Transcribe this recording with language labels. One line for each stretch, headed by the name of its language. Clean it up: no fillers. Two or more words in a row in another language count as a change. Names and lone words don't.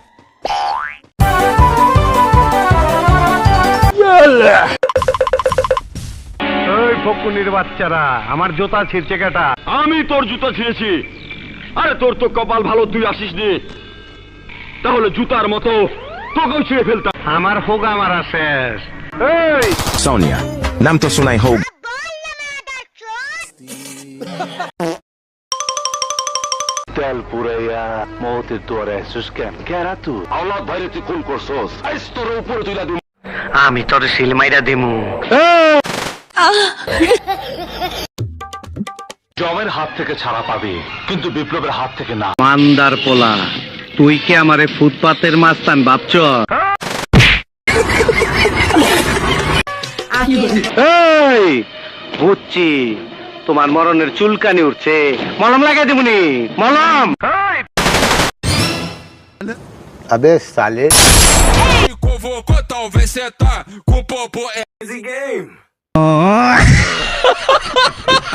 Bangla: ওই ফকুনির বাচ্চারা, আমার জুতা ছিঁড়ছে কেটা? আমি তোর জুতা ছিঁড়েছি। আরে তোর তো কপাল ভালো, তুই আসিস নি, তাহলে জুতার মতো তোকেও ছিঁড়ে ফেলতাম। আমার হোগা মারা শেষ। এই Sonia, nam to sunaj hołd. তেল পুরাইয়া মৌতের দুয়ারে আসছিস কেন? কেরা তুই? আওলাদ ভাইরে তুই খুন করছস, আইস তোর উপরে তুইলা দিম। আমি তোর সিলমাইরা দিমু। জমের হাত থেকে ছাড়া পাবি, কিন্তু বিপ্লবের হাত থেকে না। মান্দার পোলা, তুই কি আমারে ফুটপাতের মাস্তান ভাবছ? এই বুঝছি, তোমার মরণের চুলকানি উঠছে, মলম লাগাই দিবনি। মলম
Hindi: अबे साले.
Portuguese: Convocou, talvez cê tá com o popô.